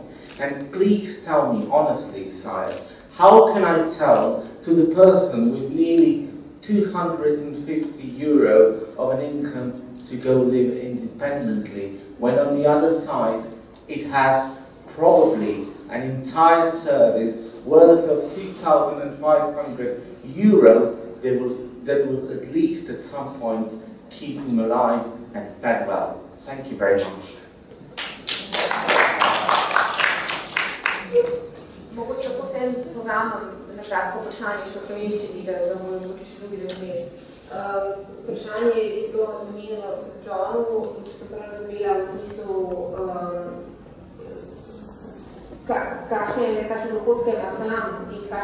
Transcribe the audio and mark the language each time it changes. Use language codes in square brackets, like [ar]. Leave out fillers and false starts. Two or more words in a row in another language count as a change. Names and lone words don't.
[en] And please tell me honestly, sire, how can I tell to the person with nearly €250 of an income to go live independently, when on the other side it has probably an entire service worth of €2,500 that will at least at some point keep him alive and fed well. Thank you very much. [sl] Mogoče posebno povzamem na kratko vprašanje, še v slovenščini, da bomo mogoče še drugi razumeli. Vprašanje je bilo namenjeno Johnu, če sem prav razumela v smislu, kakšne dohodke ima sam in s